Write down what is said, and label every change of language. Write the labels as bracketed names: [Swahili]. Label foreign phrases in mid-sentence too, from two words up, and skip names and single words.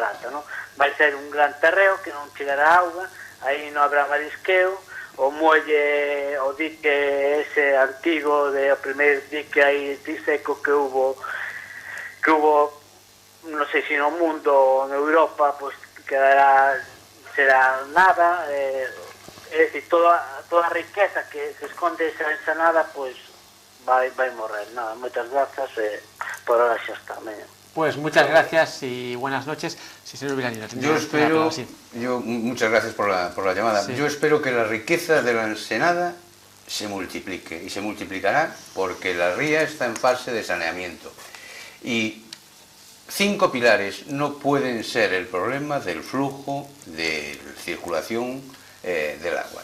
[Galician] Vai ser un gran terreo que non chegará auga, aí non habrá marisqueo, o muelle, o dique ese antigo, o primeiro dique aí seco que hubo, non sei se no mundo, en Europa, pois quedará, será nada, é dicir, toda a riqueza que se esconde esa ensanada, pois vai morrer. Nada, moitas grazas, por ahora xa está. [Spanish] Pues muchas gracias y buenas noches. Sí, señor Vilariño. Muchas gracias por la llamada. Sí. Yo espero que la riqueza de la ensenada se multiplique, y se multiplicará porque la ría está en fase de saneamiento. Y 5 pilares no pueden ser el problema del flujo de circulación del agua.